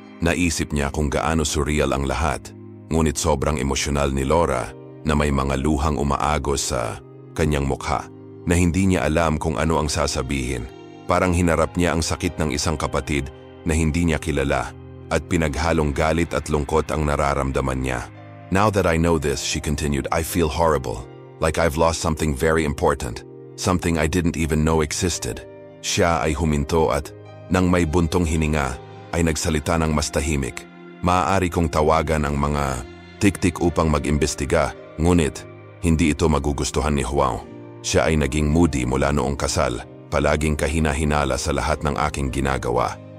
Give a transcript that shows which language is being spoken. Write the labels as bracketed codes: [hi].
[tl] Naisip niya kung gaano surreal ang lahat, ngunit sobrang emosyonal ni Laura na may mga luhang umaagos sa kanyang mukha na hindi niya alam kung ano ang sasabihin. Parang hinarap niya ang sakit ng isang kapatid na hindi niya kilala at pinaghalong galit at lungkot ang nararamdaman niya. [en] Now that I know this, she continued, I feel horrible. Like I've lost something very important. Something I didn't even know existed. [tl] Siya ay huminto at, nang may buntong hininga, ay nagsalita ng mas tahimik. Maaari kong tawagan ang mga tik-tik upang mag-imbestiga, ngunit hindi ito magugustuhan ni Juan. Siya ay naging moody mula noong kasal, palaging kahina-hinala sa lahat ng aking ginagawa.